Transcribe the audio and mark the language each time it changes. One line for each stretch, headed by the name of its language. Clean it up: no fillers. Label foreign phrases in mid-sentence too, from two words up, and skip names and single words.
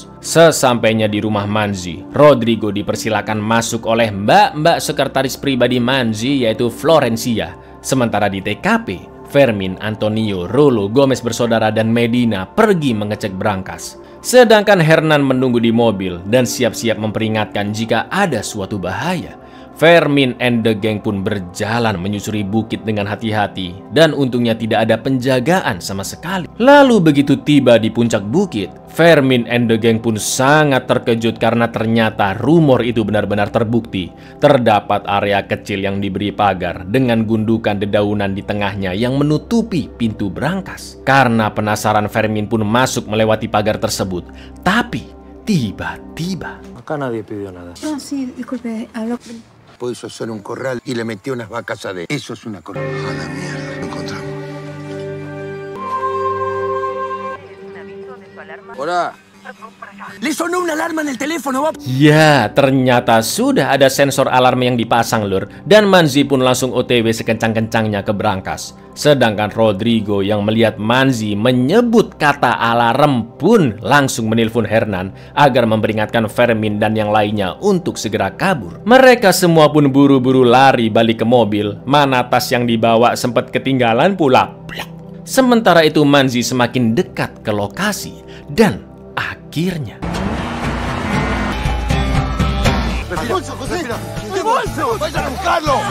Indonesian: Sesampainya di rumah Manzi, Rodrigo dipersilakan masuk oleh mbak-mbak sekretaris pribadi Manzi yaitu Florencia. Sementara di TKP, Fermin, Antonio, Rollo, Gomez bersaudara dan Medina pergi mengecek brankas. Sedangkan Hernan menunggu di mobil dan siap-siap memperingatkan jika ada suatu bahaya. Fermin
English: and the gang
Indonesian: pun berjalan menyusuri bukit dengan hati-hati dan untungnya tidak ada penjagaan sama sekali. Lalu begitu tiba di puncak bukit, Fermin
English: and the gang
Indonesian: pun sangat terkejut karena ternyata rumor itu benar-benar terbukti. Terdapat area kecil yang diberi pagar dengan gundukan dedaunan di tengahnya yang menutupi pintu brankas. Karena penasaran, Fermin pun masuk melewati pagar tersebut. Tapi tiba-tiba...
Spanish: Acá nadie pidió nada. No, sí, disculpe, hablo... Puso hacer un corral y le metió unas vacas adentro. Eso es una corral. A la mierda, lo encontramos. Hola. Le sonó una alarma en el teléfono.
Indonesian: Ya, ternyata sudah ada sensor alarm yang dipasang lur, dan Manzi pun langsung OTW sekencang-kencangnya ke brankas. Sedangkan Rodrigo yang melihat Manzi menyebut kata alarm pun langsung menelpon Hernan agar memperingatkan Fermin dan yang lainnya untuk segera kabur. Mereka semua pun buru-buru lari balik ke mobil, mana tas yang dibawa sempat ketinggalan pula. Sementara itu Manzi semakin dekat ke lokasi dan akhirnya...
Spanish: ¡Mi bolso, José! ¡Mi bolso! ¡Vayan a buscarlo!